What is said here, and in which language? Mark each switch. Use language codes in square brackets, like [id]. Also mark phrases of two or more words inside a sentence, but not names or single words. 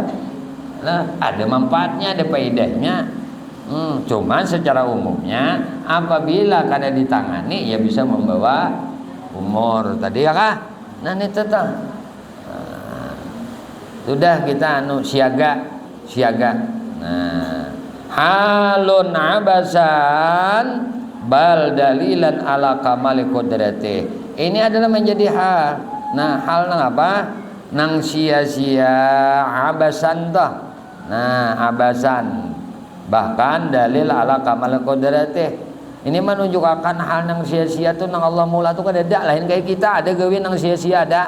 [id] Nah, ada manfaatnya, ada faedahnya. [bjn] Cuman secara umumnya apabila kada ditangani ya bisa membawa umur tadi ya kah? [id] Nah ini tetap sudah kita siaga. Nah, [ar] حال عبثا بل دليلا على كمال قدرته. [id] Ini adalah menjadi hal. Nah, hal nang apa? [bjn] Nang sia-sia abasan toh. [ar] Nah, abasan bahkan دليل على كمال قدرته. [bjn] Ini menunjukkan hal nang sia-sia tuh nang Allah mula tuh kada ada lain kayak kita ada gawin nang sia-sia ada.